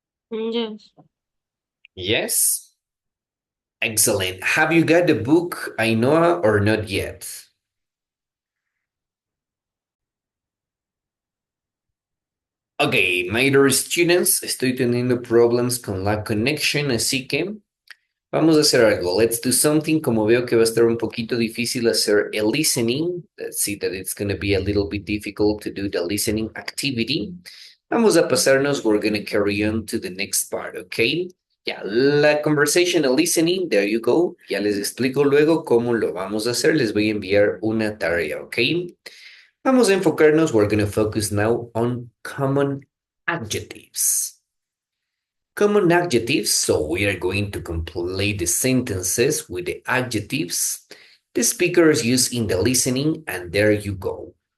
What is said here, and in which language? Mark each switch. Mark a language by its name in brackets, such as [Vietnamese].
[English] Yes. Yes. Excellent. Have you got the book, Ainhoa, or not yet? Okay, my dear students, [Spanish] estoy teniendo problemas con la connection, así que vamos a hacer algo. [English] Let's do something. [Spanish] Como veo que va a estar un poquito difícil hacer el listening, [English] let's see that it's going to be a little bit difficult to do the listening activity. [Spanish] Vamos a pasarnos. [English] We're going to carry on to the next part, okay? Ya, la conversation, el listening, there you go. [Spanish] Ya les explico luego cómo lo vamos a hacer. Les voy a enviar una tarea, okay? Vamos a enfocarnos. [English] We're going to focus now on common adjectives. Common adjectives, so we are going to complete the sentences with the adjectives the speakers use in the listening, and there you go.